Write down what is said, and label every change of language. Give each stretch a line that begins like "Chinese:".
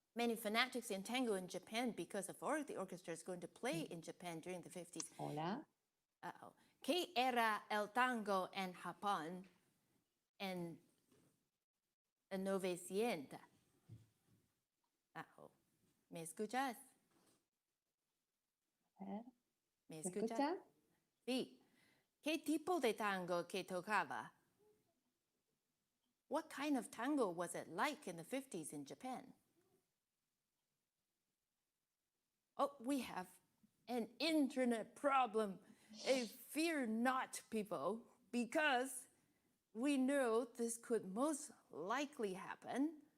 English: Many fanatics in tango in Japan because of all the orchestras going to play in Japan during the 50s.
Spanish: Hola. Uh-oh. ¿Qué era el tango en Japón en el 900? Uh-oh. ¿Me escuchas? ¿Me escuchas? Sí. ¿Qué tipo de tango que tocaba?
English: What kind of tango was it like in the 50s in Japan? Oh, we have an internet problem. Fear not, people, because we know this could most likely happen.